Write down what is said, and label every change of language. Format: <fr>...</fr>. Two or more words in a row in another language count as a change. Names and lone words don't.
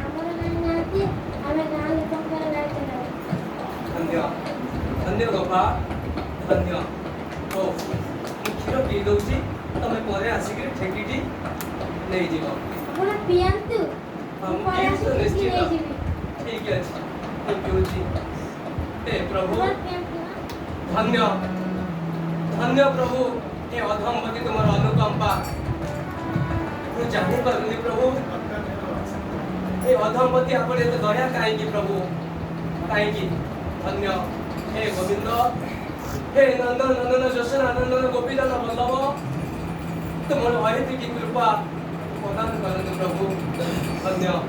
<or>ଧନ୍ୟ ଧନ୍ୟ ବାପା ଧନ୍ୟ ହଉ ମୁଁ କ୍ଷୀର ପିଇ ଦଉଛି ତମେ ପରେ ଆସିକି ଠେକିଟି ନେଇଯିବ ହଁ ମୁଁ ପିଇବି ତ ନିଶ୍ଚିତ ଠିକ ଅଛି ମୁଁ ପିଉଛି</or> <hi>हे प्रभु धन्य धन्य प्रभु हे अधमपति तुम अनुकंपा</hi> <or>ମୁଁ ଜାଣିପାରୁନି ପ୍ରଭୁ ଏ ଅଧମପତି ଆପଣ ଏତେ ଦୟା କାହିଁକି ପ୍ରଭୁ କାହିଁକି ଧନ୍ୟ ହେ ଗୋବିନ୍ଦ</or> <hi>हे नंदन नंदन</hi> <or>ଯଶୋଦା नंदन ଗୋପୀଦାନ ବଲ୍ଲଭ ତୁମର ଅହେତୁକି କୃପା ପ୍ରଦାନ କରନ୍ତୁ ପ୍ରଭୁ ଧନ୍ୟ</or>